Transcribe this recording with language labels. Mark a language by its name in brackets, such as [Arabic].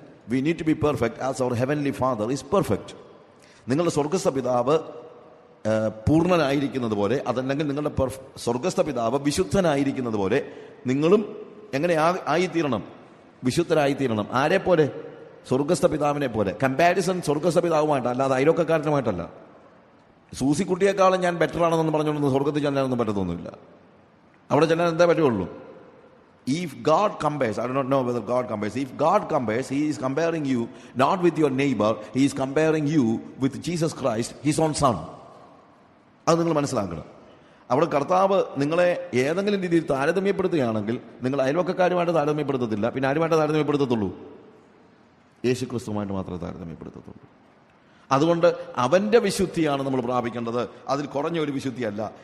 [English] We need to be perfect as our heavenly father is perfect. [Malayalam] നിങ്ങളുടെ സ്വർഗസ്ഥ പിതാവ് പൂർണ്ണനായിരിക്കുന്നത് പോലെ, അതല്ലെങ്കിൽ നിങ്ങളുടെ സ്വർഗസ്ഥ പിതാവ് വിശുദ്ധനായിരിക്കുന്നത് പോലെ നിങ്ങളും എങ്ങനെ ആയിത്തീരണം? വിശുദ്ധരായിത്തീരണം. ആരെ പോലെ? സ്വർഗസ്ഥ പിതാവിനെ പോലെ. കമ്പാരിസൺ സ്വർഗസ്ഥ പിതാവുമായിട്ടല്ല, അല്ലാതെ അയലോക്കാരനുമായിട്ടല്ല. സൂസിക്കുട്ടിയെക്കാളും ഞാൻ ബെറ്റർ ആണെന്ന് പറഞ്ഞുകൊണ്ടൊന്നും സ്വർഗത്തിൽ ചെല്ലാനൊന്നും പറ്റത്തൊന്നുമില്ല. അവിടെ ചെല്ലാൻ എന്താ പറ്റുള്ളൂ? [English] If God compares, I do not know whether God compares. If God compares, He is comparing you not with your neighbor, He is comparing you with Jesus Christ, His own Son. [Malayalam] അത് നിങ്ങൾ മനസ്സിലാക്കണം. അവിടെ കർത്താവ് നിങ്ങളെ ഏതെങ്കിലും രീതിയിൽ താരതമ്യപ്പെടുത്തുകയാണെങ്കിൽ നിങ്ങൾ അയൽവക്കക്കാരുമായിട്ട് താരതമ്യപ്പെടുത്തത്തില്ല. പിന്നെ ആരുമായിട്ട് താരതമ്യപ്പെടുത്തത്തുള്ളൂ? യേശു ക്രിസ്തുവുമായിട്ട് മാത്രമേ താരതമ്യപ്പെടുത്തത്തുള്ളൂ. അതുകൊണ്ട് അവന്റെ വിശുദ്ധിയാണ് നമ്മൾ പ്രാപിക്കേണ്ടത്. അതിൽ കുറഞ്ഞ ഒരു വിശുദ്ധിയല്ല.